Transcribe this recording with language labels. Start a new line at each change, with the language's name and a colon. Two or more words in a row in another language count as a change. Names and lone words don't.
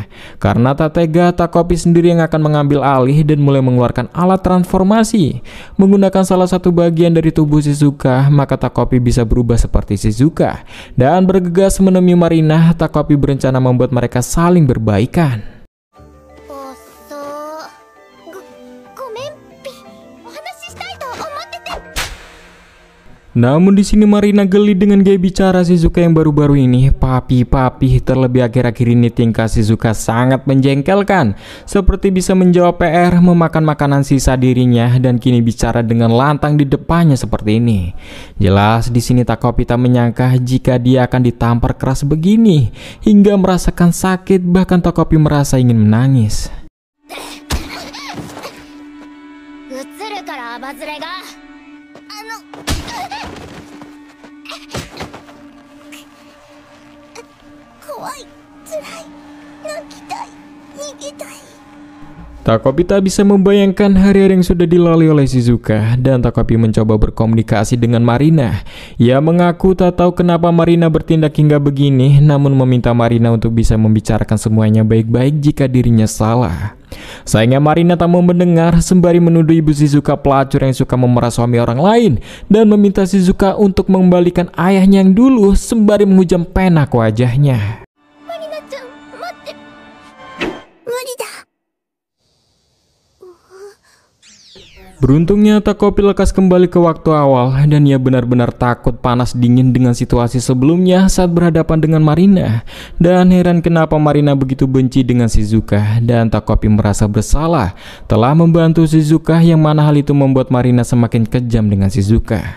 Indonesian: Karena tak tega, Takopi sendiri yang akan mengambil alih dan mulai mengeluarkan alat transformasi. Menggunakan salah satu bagian dari tubuh Shizuka, maka Takopi bisa berubah seperti Shizuka. Dan bergegas menemui Marina, Takopi berencana membuat mereka saling berbaikan.
Japanese: おっそー。ごめんぴ。お話ししたいと思ってて。
Indonesian: Namun di sini Marina geli dengan gaya bicara Shizuka yang baru-baru ini. Papi, terlebih akhir-akhir ini tingkah Shizuka sangat menjengkelkan. Seperti bisa menjawab PR, memakan makanan sisa dirinya, dan kini bicara dengan lantang di depannya seperti ini. Jelas di sini Takopi tak menyangka jika dia akan ditampar keras begini, hingga merasakan sakit, bahkan Takopi merasa ingin menangis.
Japanese: 映るからアバズレが。怖い、辛い、泣きたい、逃げたい。
Indonesian: Takopi tak bisa membayangkan hari-hari yang sudah dilalui oleh Shizuka, dan Takopi mencoba berkomunikasi dengan Marina. Ia mengaku tak tahu kenapa Marina bertindak hingga begini, namun meminta Marina untuk bisa membicarakan semuanya baik-baik jika dirinya salah. Sayangnya Marina tak mau mendengar, sembari menuduh ibu Shizuka pelacur yang suka memeras suami orang lain, dan meminta Shizuka untuk mengembalikan ayahnya yang dulu, sembari menghujam pena ke wajahnya.
Japanese: マリナちゃん、待って。無理だ。
Indonesian: Beruntungnya Takopi lekas kembali ke waktu awal, dan ia benar-benar takut panas dingin dengan situasi sebelumnya saat berhadapan dengan Marina. Dan heran kenapa Marina begitu benci dengan Shizuka, dan Takopi merasa bersalah telah membantu Shizuka, yang mana hal itu membuat Marina semakin kejam dengan Shizuka.